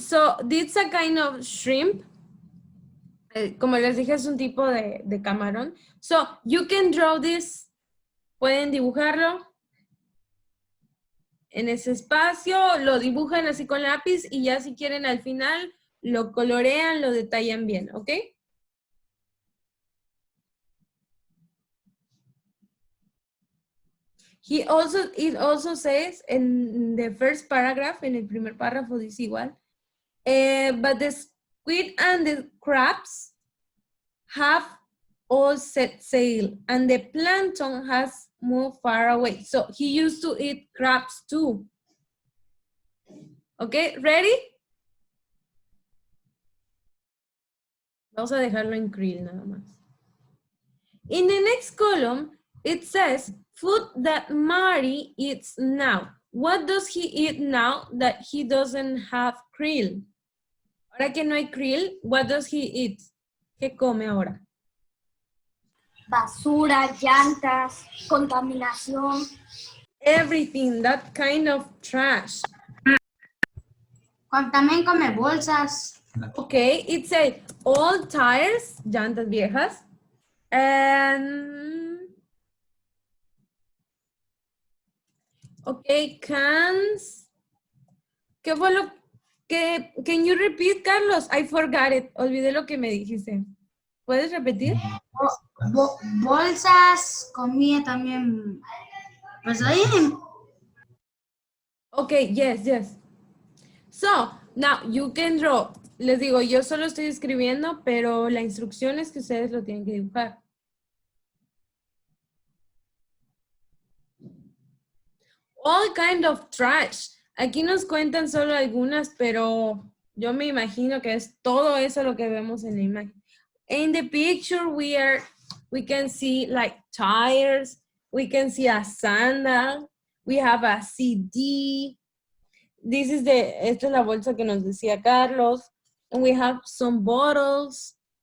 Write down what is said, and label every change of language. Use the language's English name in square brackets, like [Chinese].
[English] So, this is a kind of shrimp. [Spanish] Como les dije, es un tipo de camarón. [English] So, you can draw this. [Spanish] Pueden dibujarlo en ese espacio, lo dibujan así con lápiz y ya si quieren al final lo colorean, lo detallan bien, ¿ok? [English] It also says in the first paragraph, [Spanish] en el primer párrafo dice igual, [English] but the squid and the crabs have all set sail and the plankton has moved far away. So he used to eat crabs too. Okay, ready? [Spanish] Vamos a dejarlo en krill nada más. [English] In the next column, it says food that Mari eats now. What does he eat now that he doesn't have krill? [Spanish] Ahora que no hay krill, [English] what does he eat? [Spanish] ¿Qué come ahora? Basura, llantas, contaminación. [English] Everything, that kind of trash. [Spanish] También come bolsas. [English] Okay, it says all tires, [Spanish] llantas viejas, [English] and okay, cans. [Spanish] ¿Qué fue lo que? [English] Can you repeat, Carlos? I forgot it. [Spanish] Olvidé lo que me dijiste. ¿Puedes repetir? Bolsas, comida también. Pues ahí. [English] Okay, yes. So, now you can draw. [Spanish] Les digo, yo solo estoy escribiendo, pero la instrucción es que ustedes lo tienen que dibujar. [English] All kind of trash. [Spanish] Aquí nos cuentan solo algunas, pero yo me imagino que es todo eso lo que vemos en la imagen. [English] In the picture, we can see like tires, we can see a sandal, we have a CD. [Spanish] Esta es la bolsa que nos decía Carlos. [English] And we have some bottles.